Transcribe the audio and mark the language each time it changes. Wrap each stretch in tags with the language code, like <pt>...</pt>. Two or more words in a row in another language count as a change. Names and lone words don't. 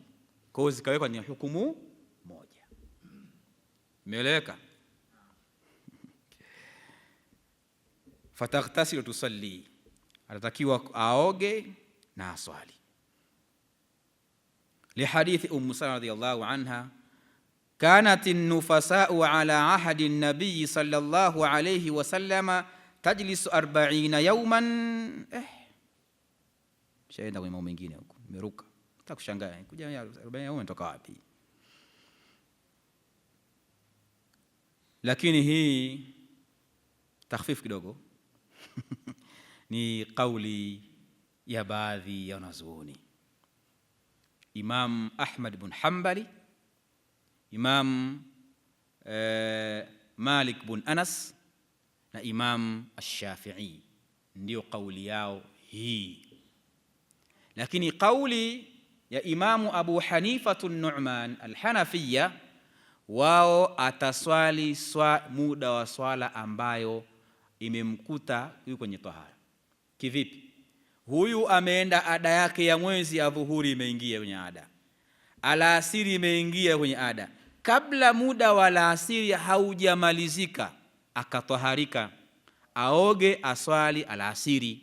<sw>Kwa hiyo zikawekwa ni hukumu moja. Imeeleweka?</sw> <ar>فتغتسل تصلي,</ar> <sw>atatakiwa aoge na aswali.</sw> <ar>لحديث سلمة رضي الله عنها كانت النفساء على عهد النبي صلى الله عليه وسلم تجلس 40 يوما.</ar> <sw>Shaenda kwenye mambo mengine huko, nimeruka. Utakushangaa kuja</sw> <ar>40 يوما</ar> <sw>toka wapi? Lakini hii takhfif kidogo ni kauli ya baadhi ya wanazuoni. Imam Ahmad bin Hanbali, Imam Malik bin Anas na Imam Ash-Shafi'i ndio kauli yao hii. Lakini kauli ya Imamu Abu Hanifa an-Nu'man al-Hanafiyya, wao ataswali muda wa swala ambayo imemkuta yuko kwenye tahara. Kivipi? Huyu ameenda ada yake ya mwezi, adhuhuri imeingia kwenye ada, alasiri imeingia kwenye ada, kabla muda wa alasiri haujamalizika akataharika, aoge aswali alasiri.</sw>